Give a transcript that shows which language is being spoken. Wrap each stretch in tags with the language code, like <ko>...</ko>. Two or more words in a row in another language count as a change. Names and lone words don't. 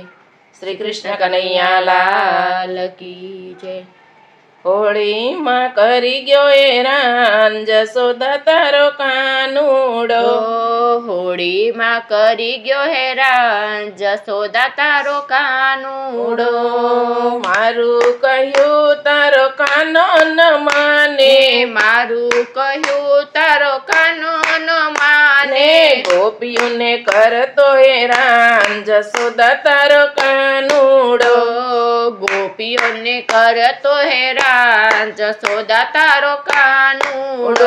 <hi>श्री कृष्ण कन्हैया लाल की जय।</hi> <gu>હોળી માં કરી ગયો હેરાન જસોદા તારો કાનુડો। હોળી માં કરી ગયો હેરાન જસોદા તારો કાનુડો। मारू कह્યું તારો કાનો ન માને, મારું કહ્યું તારો કાનો ન માને। ગોપીઓને કરતો હેરાન જસોદા તારો કાનુડો। ગોપીઓને કરતો હેરાન જસોદા તારો કાનુડો।</gu>